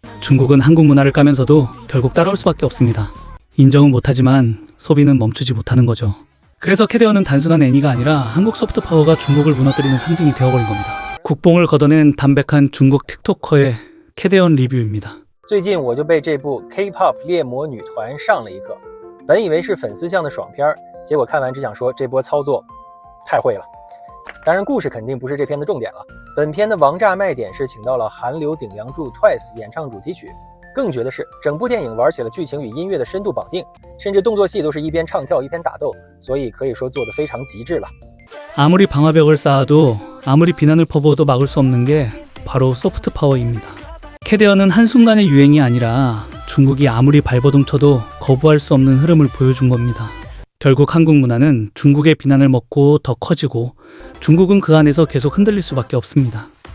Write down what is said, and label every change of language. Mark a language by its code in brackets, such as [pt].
[ko] 중국은 한국 문화를 까면서도 결국 따라올 수밖에 없습니다. 인정은 못하지만 소비는 멈추지 못하는 거죠. 그래서 캐대언은 단순한 애니가 아니라 한국 소프트파워가 중국을 무너뜨리는 상징이 되어버린 겁니다. 국뽕을 걷어낸 담백한 중국 틱토커의 캐대언 리뷰입니다. [zh] 最近我就被这部 K-pop 猎魔女团上了一课，本以为是粉丝向的爽片，结果看完只想说这波操作太会了。当然故事肯定不是这片的重点了，本片的王炸卖点是请到了韩流顶梁柱 TWICE 演唱主题曲，更绝的是整部电影玩起了剧情与音乐的深度绑定，甚至动作戏都是一边唱跳一边打斗，所以可以说做得非常极致了。 [ko] 아무리 방화벽을 쌓아도 아무리 비난을 퍼부어도 막을 수 없는 게 바로 소프트 파워입니다. 캐대언은 한순간의 유행이 아니라 중국이 아무리 발버둥 쳐도 거부할 수 없는 흐름을 보여준 겁니다. 결국 한국 문화는 중국의 비난을 먹고 더 커지고 중국은 그 안에서 계속 흔들릴 수밖에 없습니다.